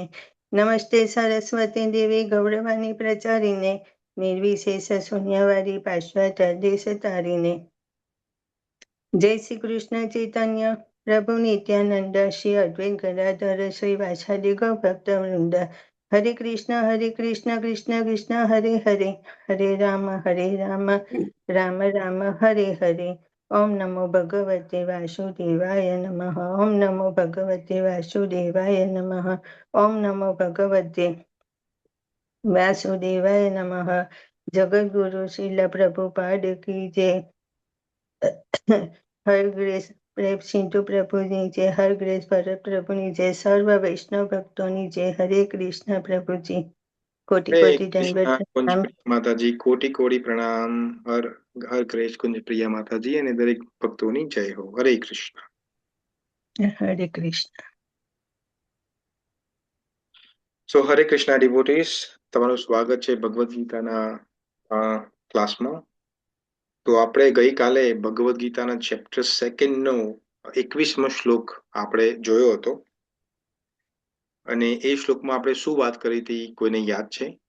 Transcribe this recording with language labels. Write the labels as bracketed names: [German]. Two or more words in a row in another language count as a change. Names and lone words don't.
[Sanskrit] नमस्ते सरस्वती देवी गौरवाणी प्रचारिणे निर्विशेष शून्यवादी पाश्चात्य देश तारिणे. जय श्री कृष्ण चैतन्य प्रभु नित्यानंद श्री अद्वैत गदाधर श्री वासादि गौ भक्त वृंद. हरे कृष्ण कृष्ण कृष्ण हरे हरे हरे राम राम राम हरे हरे. ओम नमो भगवते वासुदेवाय नमः. ओम नमो भगवते वासुदेवाय नमः. ओम नमो भगवते वासुदेवाय नमः. [Hindi] जगद्गुरु श्रील प्रभुपाद की जय. [English] Her Grace [Gujarati] પ્રેમ સિંધુ પ્રભુની જય. [English] Her Grace [Gujarati] ભરત પ્રભુની જય. સર્વ વૈષ્ણવ ભક્તોની જય. હરે કૃષ્ણ પ્રભુજી. કોટિ હરે कोटि કૃષ્ણ. दंडवत કુંજ प्रणाम. પ્રિય માતાજી કોટી કોટી પ્રણામ. હર હર ક્રેશ કુંજ પ્રિય માતાજી અને દરેક ભક્તોની જય હો. હરે કૃષ્ણ. हरे कृष्ण. સો હરે કૃષ્ણ devotees, તમારું સ્વાગત છે ભગવદ્ ગીતાના ક્લાસમાં. તો આપણે ગઈકાલે ભગવદ્ ગીતાના ચેપ્ટર 2 નો 21મો શ્લોક આપણે જોયો હતો અને એ શ્લોકમાં આપણે શું વાત કરી હતી કોઈને યાદ છે?